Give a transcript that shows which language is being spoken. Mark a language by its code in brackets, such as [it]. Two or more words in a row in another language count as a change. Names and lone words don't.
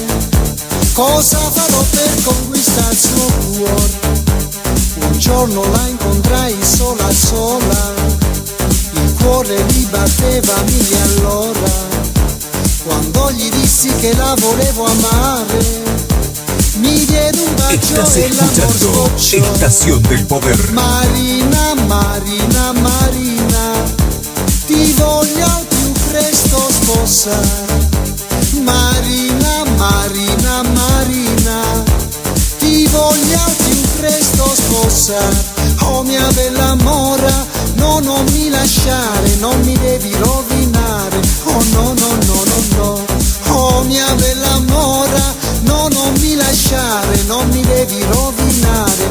[it] Cosa farò per conquistare il suo cuore? Un giorno la incontrai sola sola, il cuore mi batteva a 1000 all'ora. Quando gli dissi che la volevo amare, mi diede un bacio [es] Estás [it] e l'amor [es] escuchando [it] scocciò. [es] Estación del Poder. [it] Marina, Marina, Marina, ti voglio al più presto sposare. Marina, Marina, Marina, ti voglio al più presto sposare. Oh mia bella mora, no, non mi lasciare, non mi devi rovinare. Oh no, no, no, no, no. Oh mia bella mora, no, non mi lasciare, non mi devi rovinare.